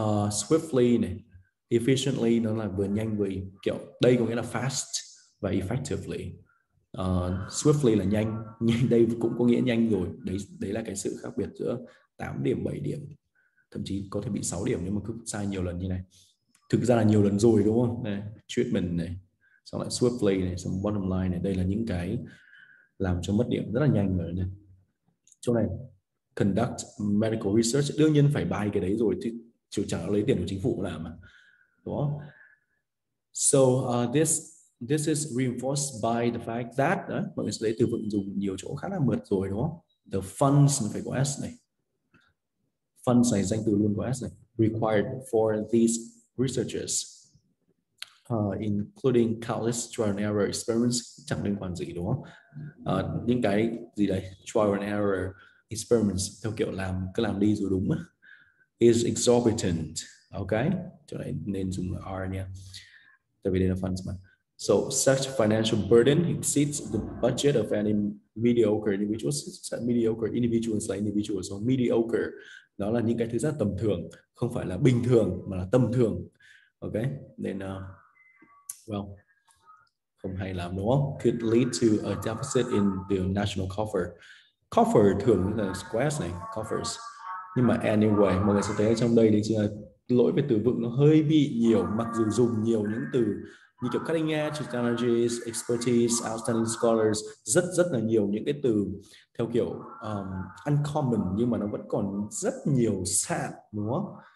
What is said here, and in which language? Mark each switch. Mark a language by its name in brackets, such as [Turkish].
[Vietnamese] Swiftly này, efficiently nó là vừa nhanh vừa kiểu, đây có nghĩa là fast và effectively. Swiftly là nhanh, đây cũng có nghĩa nhanh rồi. Đấy là cái sự khác biệt giữa 8 điểm, 7 điểm, thậm chí có thể bị 6 điểm nếu mà cứ sai nhiều lần như này. Thực ra là nhiều lần rồi đúng không? Này, treatment này, xong lại swiftly này, xong bottom line này, đây là những cái làm cho mất điểm rất là nhanh rồi này. Chỗ này conduct medical research, đương nhiên phải buy cái đấy rồi chứ chẳng lấy tiền của chính phủ làm mà, đúng không? [English] So this is reinforced by the fact that, [Vietnamese] mọi người sẽ lấy từ vựng dùng nhiều chỗ khá là mượt rồi đúng không? The funds phải có S này. Funds này danh từ luôn có S này. [English] Required for these researchers. Including countless trial and error experiments, [Vietnamese] chẳng liên quan gì đúng không? Những cái gì đấy, trial and error experiments theo kiểu cứ làm đi rồi đúng, [English] is exorbitant. [Vietnamese] Ok, chỗ này nên dùng R nha, tại vì đây là funds mà. [English] So such financial burden exceeds the budget of any mediocre individuals. [Vietnamese] Mediocre individuals là individuals, so mediocre đó là những cái thứ rất tầm thường, không phải là bình thường mà là tầm thường. Ok, nên well, không hay lắm đúng không? [English] Could lead to a deficit in the national coffer. [Vietnamese] Coffer thường là squares này, coffers. Nhưng mà anyway, mọi người sẽ thấy ở trong đây chính là lỗi về từ vựng nó hơi bị nhiều, mặc dù dùng nhiều những từ như kiểu cutting edge, technologies, expertise, outstanding scholars, rất là nhiều những cái từ theo kiểu uncommon, nhưng mà nó vẫn còn rất nhiều sạn đúng không?